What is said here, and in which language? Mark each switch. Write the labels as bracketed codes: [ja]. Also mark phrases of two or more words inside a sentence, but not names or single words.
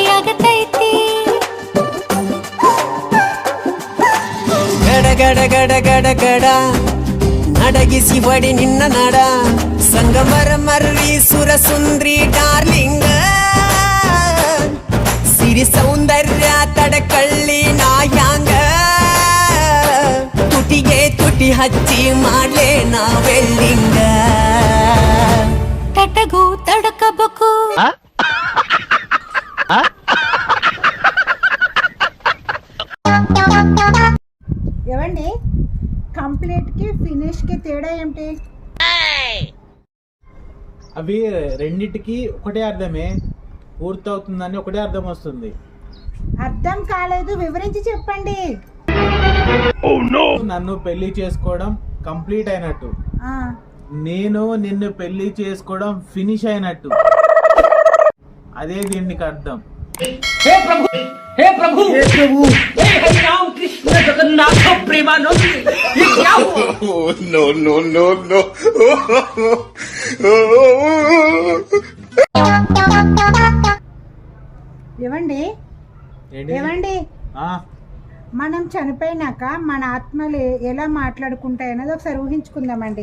[kn] ಗಡ ಗಡ ಗಡ ಗಡಗಡ ನಡಗಿಸಿ ಬಡಿ ನಿನ್ನ ನಡ ಸಂಗಮರ ಮರ್ರಿ ಸುರ ಸುಂದ್ರಿ ಡಾರ್ಲಿಂಗ ಸಿರಿ ಸೌಂದರ್ಯ ತಡಕಳ್ಳಿ ನಾಯಾಂಗ ತುಟಿಗೆ ತುಟಿ ಹಚ್ಚಿ ಮಾಡ್ಲೆ ನಾ ವೆಲ್ಲಿಂಗ ತಟಗೂ ತಡಕಬೇಕು [te] ఏవండి కంప్లీట్ కి ఫినిష్ కి తేడా ఏమిటి? అవి రెండిటికి ఒకటే అర్థమే, పూర్తవుతుందని ఒకటే అర్థం వస్తుంది. అర్థం కాలేదు, వివరించి చెప్పండి. నన్ను పెళ్లి చేసుకోవడం కంప్లీట్ అయినట్టు, ఆ, నేను నిన్ను పెళ్లి చేసుకోవడం ఫినిష్ అయినట్టు. అదే దీనికి అర్థం. [hi] हे प्रभु हे प्रभु हे प्रभु हे हरि राम कृष्ण जगन्नाथ प्रेमानंद ये क्या हुआ [en] no, no, no, no. [te] ఏవండి ఏంటి? ఏవండి ఆ, మనం చనిపోయినాక మన ఆత్మలు ఎలా మాట్లాడుకుంటాయన్నది ఒకసారి ఊహించుకుందామండి.